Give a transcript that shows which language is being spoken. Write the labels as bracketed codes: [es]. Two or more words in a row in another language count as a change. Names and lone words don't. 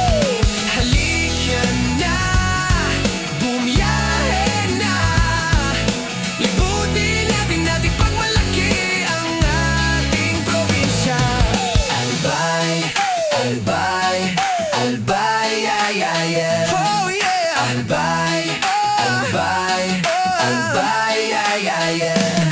[tl] Halika na, bumiyahe na. Libutin natin pagmalaki ang ating probinsya. Albay, albay, albay, ay, ay, ay. [en] Oh yeah! [tl] Albay, albay, albay, ay, ay, ay.